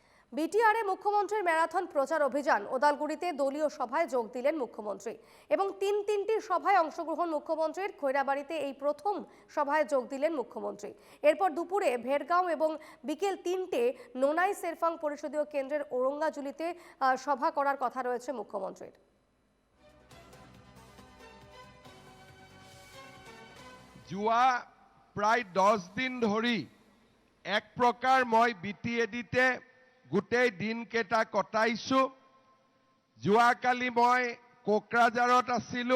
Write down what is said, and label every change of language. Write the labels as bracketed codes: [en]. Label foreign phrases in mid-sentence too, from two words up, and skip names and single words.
[bn] বিটিআরে মুখ্যমন্ত্রীর ম্যারাথন প্রচার অভিযান। ওদালগুড়িতে দলীয় সভায় যোগ দিলেন মুখ্যমন্ত্রী এবং তিনটি সভায় অংশগ্রহণ মুখ্যমন্ত্রীর। খৈরাবাড়িতে এই প্রথম সভায় যোগ দিলেন মুখ্যমন্ত্রী। এরপর দুপুরে ভেরগাঁও এবং বিকেল 3টে নোনাই সেরফাং পরিষদীয় কেন্দ্রের ওরঙ্গাজুলিতে সভা করার কথা রয়েছে মুখ্যমন্ত্রীর। [as] যোৱা প্ৰায় 10 দিন ধৰি এক প্ৰকাৰ মই বিটিএডিতে গোটেই দিনকেইটা কটাইছোঁ। যোৱাকালি মই কোকৰাঝাৰত আছিলোঁ।